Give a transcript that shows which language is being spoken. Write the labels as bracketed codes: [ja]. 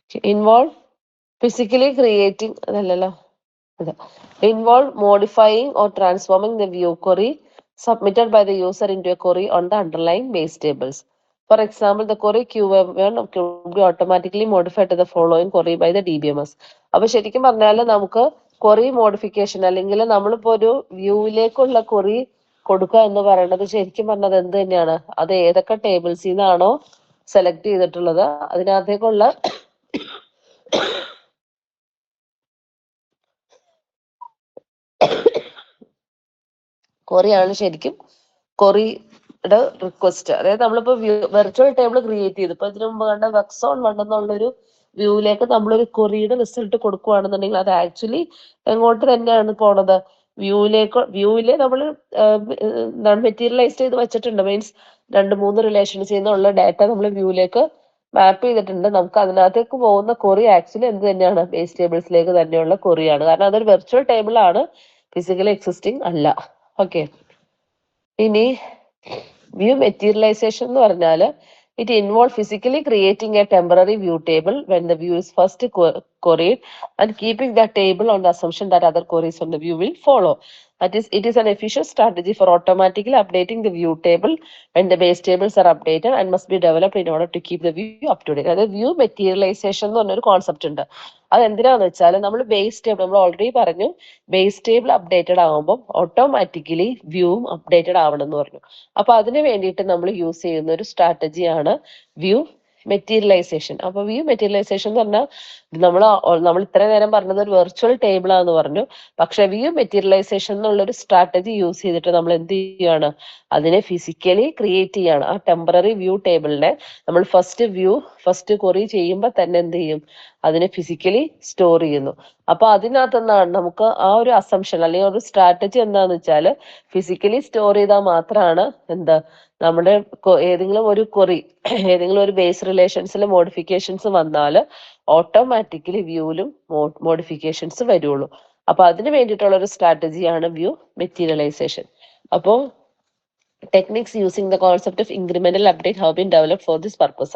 [en] involve physically creating involve modifying or transforming the view query submitted by the user into a query on the underlying base tables. For example, the query Q1 could be automatically modified to the following query by the DBMS. [ml] അപ്പോൾ ശരിക്കും പറഞ്ഞാൽ നമുക്ക് query modification അല്ലെങ്കിൽ നമ്മളിപ്പോ ഒരു വ്യൂവിലേക്കുള്ള query കൊടുക്കുക എന്ന് പറയുന്നത് ശരിക്കും പറഞ്ഞത് എന്ത് തന്നെയാണ്? അത് ഏതൊക്കെ ടേബിൾസിൽ നിന്നാണോ സെലക്ട് ചെയ്തിട്ടുള്ളത് അതിനകത്തേക്കുള്ള ക്വറിയാണ് ശരിക്കും ക്വറിയുടെ റിക്വസ്റ്റ്. അതായത് നമ്മളിപ്പോ വെർച്വൽ ടേബിൾ ക്രിയേറ്റ് ചെയ്തു, ഇപ്പൊ ഇതിനു മുമ്പ് കണ്ട വർക്ക്സ് ഓൺ വൺ എന്നുള്ളൊരു വ്യൂവിലേക്ക് നമ്മളൊരു ക്വറിയുടെ റിസൾട്ട് കൊടുക്കുകയാണെന്നുണ്ടെങ്കിൽ അത് ആക്ച്വലി എങ്ങോട്ട് തന്നെയാണ് പോണത്? വ്യൂവില് നമ്മൾ എന്താണ് മെറ്റീരിയലൈസ് ചെയ്ത് വെച്ചിട്ടുണ്ട്. മീൻസ് 2-3 റിലേഷൻസ് ചെയ്യുന്നുള്ള ഡാറ്റ നമ്മൾ വ്യൂവിലേക്ക് മാപ്പ് ചെയ്തിട്ടുണ്ട്. നമുക്ക് അതിനകത്തേക്ക് പോകുന്ന ക്വറി ആക്ച്വലി എന്ത് തന്നെയാണ്? ബേസ് ടേബിൾസിലേക്ക് തന്നെയുള്ള ക്വറിയാണ്. കാരണം അതൊരു വെർച്വൽ ടേബിൾ ആണ്, ഫിസിക്കലി എക്സിസ്റ്റിംഗ് അല്ല. ഓക്കെ, ഇനി വ്യൂ മെറ്റീരിയലൈസേഷൻ എന്ന് പറഞ്ഞാൽ [en] it involves physically creating a temporary view table when the view is first queried and keeping that table on the assumption that other queries on the view will follow. That is, it is an efficient strategy for automatically updating the view table when the base tables are updated and must be developed in order to keep the view up to date. [ml] അതായത് view മെറ്റീരിയലൈസേഷൻ എന്ന് പറഞ്ഞൊരു concept ഉണ്ട്. അതെന്തിനാന്ന് വെച്ചാൽ നമ്മൾ base table, നമ്മൾ already പറഞ്ഞു, base table updated ആകുമ്പോൾ automatically വ്യൂവും അപ്ഡേറ്റഡ് ആവണം എന്ന് പറഞ്ഞു. അപ്പൊ അതിന് വേണ്ടിയിട്ട് നമ്മൾ യൂസ് ചെയ്യുന്ന ഒരു സ്ട്രാറ്റജിയാണ് വ്യൂ മെറ്റീരിയലൈസേഷൻ. അപ്പൊ വ്യൂ മെറ്റീരിയലൈസേഷൻ എന്ന് പറഞ്ഞാൽ നമ്മൾ ഇത്ര നേരം പറഞ്ഞത് ഒരു വെർച്വൽ ടേബിൾ ആണെന്ന് പറഞ്ഞു. പക്ഷെ വ്യൂ മെറ്റീരിയലൈസേഷൻ എന്നുള്ള ഒരു സ്ട്രാറ്റജി യൂസ് ചെയ്തിട്ട് നമ്മൾ എന്ത് ചെയ്യുകയാണ്? അതിനെ ഫിസിക്കലി ക്രിയേറ്റ് ചെയ്യാണ്. ആ ടെമ്പററി വ്യൂ ടേബിളിനെ നമ്മൾ ഫസ്റ്റ് ക്വറി ചെയ്യുമ്പോൾ തന്നെ എന്ത് ചെയ്യും? അതിനെ ഫിസിക്കലി സ്റ്റോർ ചെയ്യുന്നു. അപ്പൊ അതിനകത്ത് എന്താണ് നമുക്ക് ആ ഒരു അസംഷൻ അല്ലെങ്കിൽ ഒരു സ്ട്രാറ്റജി എന്താന്ന് വെച്ചാൽ ഫിസിക്കലി സ്റ്റോർ ചെയ്താൽ മാത്രമാണ് എന്താ നമ്മുടെ ഏതെങ്കിലും ഒരു ക്വറി ഏതെങ്കിലും ഒരു ബേസ് റിലേഷൻസിൽ മോഡിഫിക്കേഷൻസ് വന്നാൽ ഓട്ടോമാറ്റിക്കലി വ്യൂവിലും മോഡിഫിക്കേഷൻസ് വരുള്ളൂ. അപ്പൊ അതിന് വേണ്ടിയിട്ടുള്ള ഒരു സ്ട്രാറ്റജിയാണ് വ്യൂ മെറ്റീരിയലൈസേഷൻ. അപ്പോൾ [en] techniques using the concept of incremental update have been developed for this purpose.